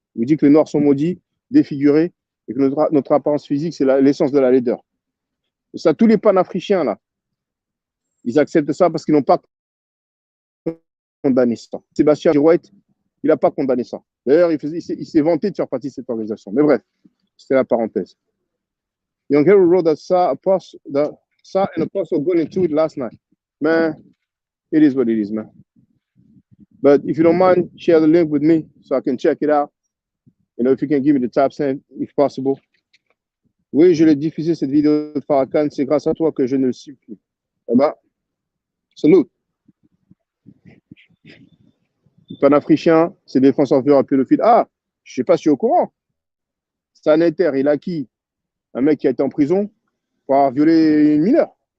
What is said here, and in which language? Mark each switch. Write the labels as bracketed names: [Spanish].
[French] Il dit que les Noirs sont maudits, défigurés, et que notre apparence physique, c'est l'essence de la laideur. Et ça, tous les panafricains, là, ils acceptent ça parce qu'ils n'ont pas condamné ça. Sébastien Girouette, il n'a pas condamné ça. D'ailleurs, il s'est vanté de faire partie de cette organisation. Mais bref, c'était la parenthèse. [English] Young Hero wrote that Sa and Apostle got into it last night. Man, it is what it is, man. But if you don't mind, share the link with me so I can check it out. You know, if you can give me the top 10, if possible. [French] Oui, je l'ai diffusé cette vidéo de Farrakhan. C'est grâce à toi que je ne le suis plus. Eh ben, salut. Panafricain, c'est défenseur violent pédophile. Ah, je ne sais pas si tu es au courant. Sanitaire, il a qui? Un mec qui a été en prison pour avoir violé une mineure.